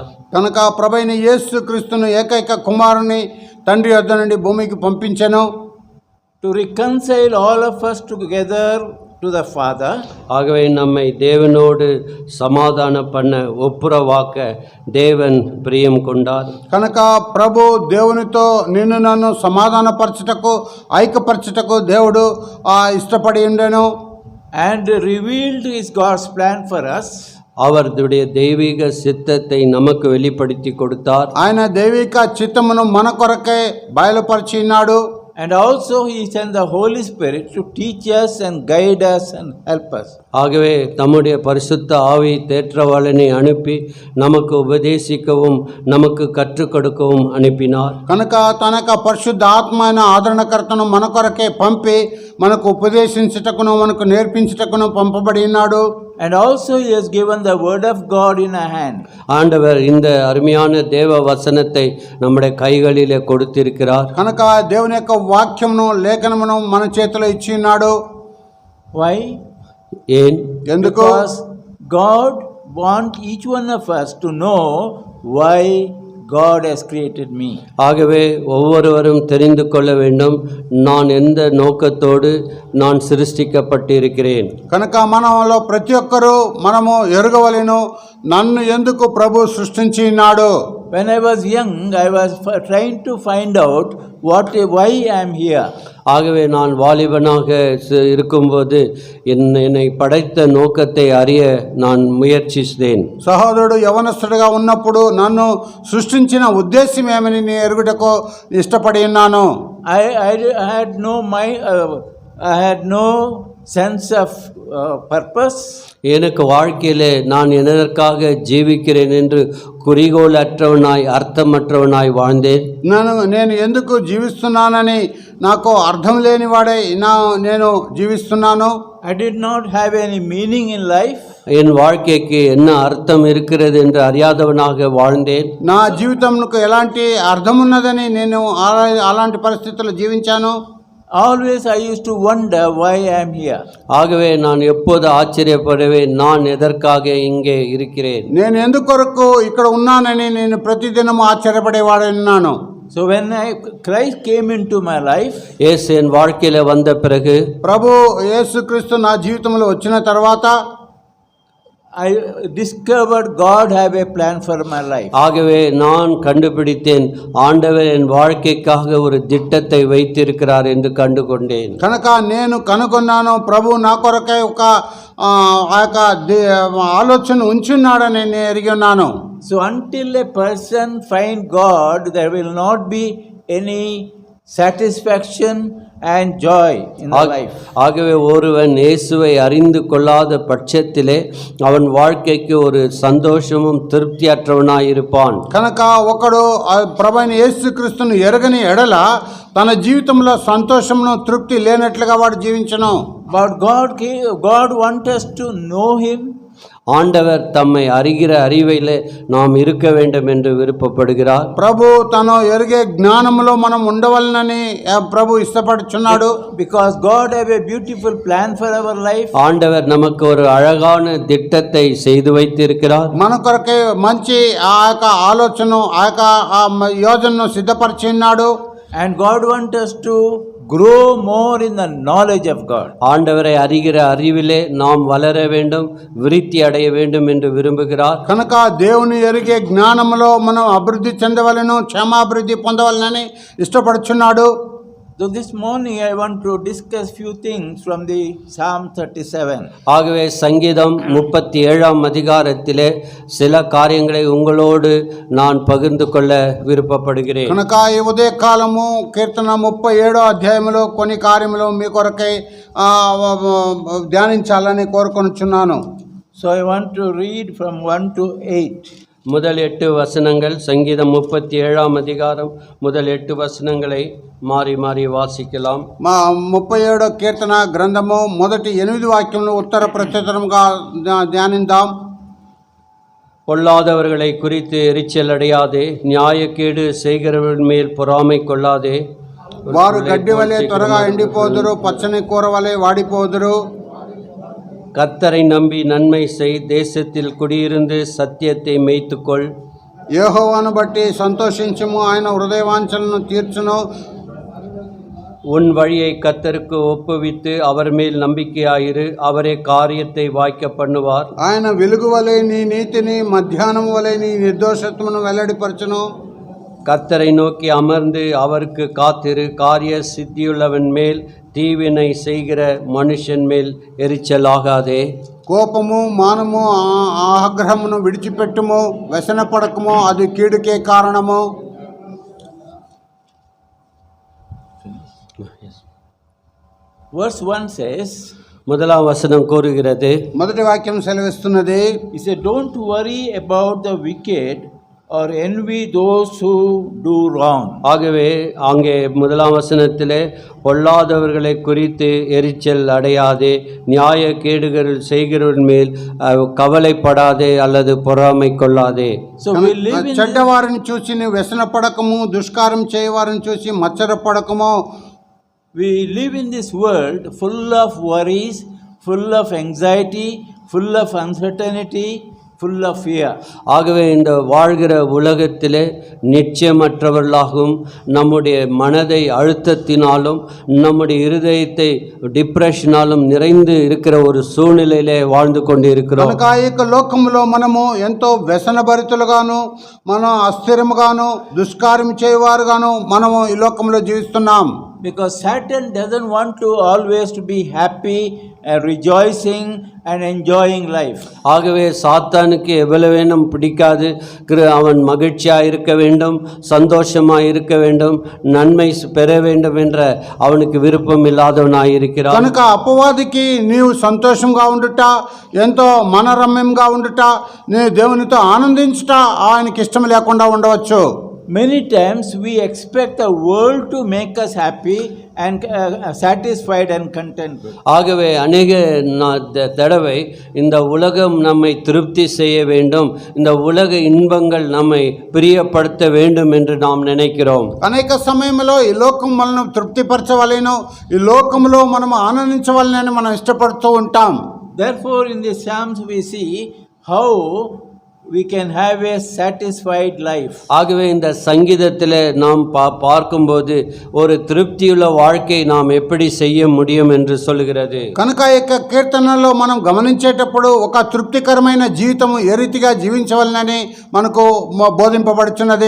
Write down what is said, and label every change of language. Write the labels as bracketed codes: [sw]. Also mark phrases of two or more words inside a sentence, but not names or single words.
[te] కనుక ప్రభువైన యేసు క్రీస్తును ఏకైక కుమారుని తండ్రి వద్ద నుండి భూమికి పంపించెను. [en] to reconcile all of us together to the Father. [ta] ஆகவே நம்மை தேவனோடு சமாதான பண்ண ஒப்புரவாக்க தேவன் பிரியம் கொண்டார். [te] కనుక ప్రభు దేవునితో నిన్ను నన్ను సమాధానపరచుటకు ఐక్యపరచుటకు దేవుడు ఇష్టపడి ఉండెను. [en] And revealed his God's plan for us. [ta] அவருடைய தெய்வீக சித்தத்தை நமக்கு வெளிப்படுத்தி கொடுத்தார். [te] ఆయన దైవిక చిత్తమును మన కొరకే బయలుపరిచినాడు. [en] And also he sent the Holy Spirit to teach us and guide us and help us. [ta] ஆகவே தம்முடைய பரிசுத்த ஆவி தேற்றவாளனை அனுப்பி நமக்கு உபதேசிக்கவும் நமக்கு கற்றுக் கொடுக்கவும் அனுப்பினார். [te] కనుక తన యొక్క పరిశుద్ధ ఆత్మ అయిన ఆదరణకర్తను మన కొరకే పంపి మనకు ఉపదేశించుటకును మనకు నేర్పించుటకును పంపబడి ఉన్నాడు. [en] And also he has given the word of God in our hand. [ta] ஆண்டவர் இந்த அருமையான தேவ வசனத்தை நம்முடைய கைகளிலே கொடுத்திருக்கிறார். [te] కనుక దేవుని యొక్క వాక్యమును లేఖనమును మన చేతిలో ఇచ్చి ఉన్నాడు. [en] Why? [ta] ஏன்? [te] ఎందుకు? [en] Because God wants each one of us to know why God has created me. [ta] ஆகவே ஒவ்வொருவரும் தெரிந்து கொள்ள வேண்டும், நான் எந்த நோக்கத்தோடு நான் சிருஷ்டிக்கப்பட்டிருக்கிறேன். [te] కనుక మనలో ప్రతి ఒక్కరూ మనము ఎరుగవలెను, నన్ను ఎందుకు ప్రభు సృష్టించి ఉన్నాడు. [en] When I was young, I was trying to find out why I am here. [ta] ஆகவே நான் வாலிபனாக இருக்கும்போது என்னை படைத்த நோக்கத்தை அறிய நான் முயற்சித்தேன். [te] సహోదరుడు యవనస్తుడిగా ఉన్నప్పుడు నన్ను సృష్టించిన ఉద్దేశం ఏమని నేను ఎరుగుటకు ఇష్టపడి ఉన్నాను. [en] I had no sense of purpose. [ta] எனக்கு வாழ்க்கையிலே நான் எதற்காக ஜீவிக்கிறேன் என்று குறிக்கோள் அற்றவனாய் அர்த்தமற்றவனாய் வாழ்ந்தேன். [te] నేను ఎందుకు జీవిస్తున్నానని నాకు అర్థం లేని వాడే నేను జీవిస్తున్నాను. [en] I did not have any meaning in life. [ta] என் வாழ்க்கைக்கு என்ன అర్థం இருக்கிறது என்று அறியாதவனாக வாழ்ந்தேன். [te] నా జీవితంకు ఎలాంటి అర్థం ఉన్నదని నేను అలాంటి పరిస్థితుల్లో జీవించాను. [en] always I used to wonder why I am here. [ta] ஆகவே நான் எப்போது ஆச்சரியப்படுவேன், நான் எதற்காக இங்கே இருக்கிறேன், [te] నేను ఎందుకొరకు ఇక్కడ ఉన్నానని నేను ప్రతిదినం ఆశ్చర్యపడేవాడున్నాను. [en] So when Christ came into my life, [ta] இயேசு என் வாழ்க்கையில வந்த பிறகு, [te] ప్రభు యేసుక్రీస్తు నా జీవితంలో వచ్చిన తర్వాత [en] I discovered God have a plan for my life. [ta] ஆகவே நான் கண்டுபிடித்தேன், ஆண்டவர் என் வாழ்க்கைக்காக ஒரு திட்டத்தை வைத்திருக்கிறார் என்று கண்டுகொண்டேன். [te] కనుక నేను కనుగొన్నాను, ప్రభు నా కొరకై ఒక ఆ యొక్క ఆలోచన ఉంచున్నాడని నేను ఎరిగి ఉన్నాను. [en] So until a person find God, there will not be any satisfaction and joy in the life. [ta] ஆகவே ஒருவன் இயேசுவை அறிந்து கொள்ளாத பட்சத்திலே அவன் வாழ்க்கைக்கு ஒரு சந்தோஷமும் திருப்தியற்றவனாய் இருப்பான். [te] కనుక ఒకడు ప్రభువైన యేసుక్రీస్తును ఎరగని ఎడల తన జీవితంలో సంతోషమును తృప్తి లేనట్లుగా వాడు జీవించను. [en] But God wants us to know Him. [ta] ஆண்டவர் தம்மை அறிகிற அறிவிலே நாம் இருக்க வேண்டும் என்று விருப்பப்படுகிறார். [te] ప్రభు తను ఎరిగే జ్ఞానములో మనం ఉండవలనని ప్రభు ఇష్టపడుచున్నాడు. [en] Because God have a beautiful plan for our life. [ta] ஆண்டவர் நமக்கு ஒரு அழகான திட்டத்தை செய்து வைத்திருக்கிறார். [te] మన కొరకే మంచి ఆ యొక్క ఆలోచన, ఆ యొక్క యోజనను సిద్ధపరిచిన్నాడు. [en] And God wants us to grow more in the knowledge of God. [ta] ஆண்டவரை அறிகிற அறிவிலே நாம் வளர வேண்டும், விருத்தி அடைய வேண்டும் என்று விரும்புகிறார். [te] కనుక దేవుని ఎరిగే జ్ఞానములో మనం అభివృద్ధి చెందవలెను, క్షేమాభివృద్ధి పొందవలనని ఇష్టపడుచున్నాడు. [en] So this morning I want to discuss few things from the Psalm 37. [ta] ஆகவே சங்கீதம் 37ஆம் அதிகாரத்திலே சில காரியங்களை உங்களோடு நான் பகிர்ந்து கொள்ள விருப்பப்படுகிறேன். [te] కనుక ఈ ఉదయ కాలము కీర్తన 37వ అధ్యాయంలో కొన్ని కార్యములు మీ కొరకై ధ్యానించాలని కోరుకొనుచున్నాను. [en] So I want to read from 1 to 8. [ta] முதல் 8 வசனங்கள், சங்கீதம் 37ஆம் அதிகாரம் முதல் 8 வசனங்களை மாறி மாறி வாசிக்கலாம். [te] 37వ కీర్తన గ్రంథము మొదటి 8 వాక్యములను ఉత్తర ప్రత్యుత్తరముగా ధ్యానిద్దాం. [ta] பொல்லாதவர்களை குறித்து எரிச்சல் அடையாதே, நியாயக்கேடு செய்கிறவர்கள் மேல் பொறாமை கொள்ளாதே. [te] వారు గడ్డి వలె త్వరగా ఎండిపోదురు, పచ్చని కూర వలె వాడిపోదురు. [ta] கர்த்தரை நம்பி நன்மை செய், தேசத்தில் குடியிருந்து சத்தியத்தை மேய்த்துக்கொள். [te] యెహోవాను బట్టి సంతోషించుము, ఆయన హృదయవాంఛలను తీర్చును. [ta] உன் வழியை கர்த்தருக்கு ஒப்புவித்து அவர் மேல் நம்பிக்கையாயிரு, அவரே காரியத்தை வாய்க்க பண்ணுவார். [te] ఆయన వెలుగు వలె నీ నీతిని, మధ్యాహ్నం వలె నీ నిర్దోషత్వమును వెల్లడిపరచును. [ta] கர்த்தரை நோக்கி அமர்ந்து அவருக்கு காத்திரு, காரிய சித்தியுள்ளவன் மேல் தீவினை செய்கிற மனுஷன் மேல் எரிச்சலாகாதே. [te] కోపము, మానము, ఆగ్రహమును విడిచిపెట్టుము, వ్యసనపడకము, అది కీడుకే కారణము. [en] Verse 1 says, [ta] முதலாம் வசனம் கூறுகிறது, [te] మొదటి వాక్యం సెలవిస్తున్నది, [en] he said, don't worry about the wicked or envy those who do wrong. [ta] ஆகவே அங்கே முதலாம் வசனத்திலே பொல்லாதவர்களை குறித்து எரிச்சல் அடையாதே, நியாய கேடுகள் செய்கிறவன் மேல் கவலைப்படாதே அல்லது பொறாமை கொள்ளாதே. [en] So we live in [te] చెడ్డవారిని చూసి నువ్వు వ్యసనపడకము, దుష్కారం చేయవారిని చూసి మత్సరపడకము. [en] We live in this world full of worries, full of anxiety, full of uncertainty, full of fear. [ta] ஆகவே இந்த வாழ்கிற உலகத்திலே நிச்சயமற்றவர்களாகவும், நம்முடைய மனதை அழுத்தத்தினாலும், நம்முடைய இருதயத்தை டிப்ரெஷனாலும் நிறைந்து இருக்கிற ஒரு சூழ்நிலையிலே வாழ்ந்து கொண்டு இருக்கிறோம். [te] కనుక ఈ యొక్క లోకములో మనము ఎంతో వ్యసనభరితులుగాను, మనం అస్థిరముగాను, దుష్కార్యం చేయవారుగాను మనము ఈ లోకంలో జీవిస్తున్నాం. [en] Because Satan doesn't want to always to be happy and rejoicing and enjoying life. [ta] ஆகவே சாத்தானுக்கு எவ்வளவேனும் பிடிக்காது, அவன் மகிழ்ச்சியாக இருக்க வேண்டும், சந்தோஷமாக இருக்க வேண்டும், நன்மை பெற வேண்டும் என்ற அவனுக்கு விருப்பம் இல்லாதவனாக இருக்கிறான். [te] కనుక అపవాదికి నీవు సంతోషంగా ఉండుట, ఎంతో మనరమ్యంగా ఉండుట, నీ దేవునితో ఆనందించుట ఆయనకి ఇష్టం లేకుండా ఉండవచ్చు. [en] Many times we expect the world to make us happy and satisfied and content with. [ta] ஆகவே அநேக தடவை இந்த உலகம் நம்மை திருப்தி செய்ய வேண்டும், இந்த உலக இன்பங்கள் நம்மை பிரியப்படுத்த வேண்டும் என்று நாம் நினைக்கிறோம். [te] అనేక సమయంలో ఈ లోకం మనల్ని తృప్తిపరచవలెను, ఈ లోకంలో మనం ఆనందించవలెనని మనం ఇష్టపడుతూ ఉంటాం. [en] Therefore, in the Psalms we see how we can have a satisfied life. [ta] ஆகவே இந்த சங்கீதத்தில் நாம் பார்க்கும்போது ஒரு திருப்தியுள்ள வாழ்க்கை நாம் எப்படி செய்ய முடியும் என்று சொல்கிறது. [te] కనుక ఈ యొక్క కీర్తనలో మనం గమనించేటప్పుడు ఒక తృప్తికరమైన జీవితం ఏ రీతిగా జీవించవలనని మనకు బోధింపబడుచున్నది.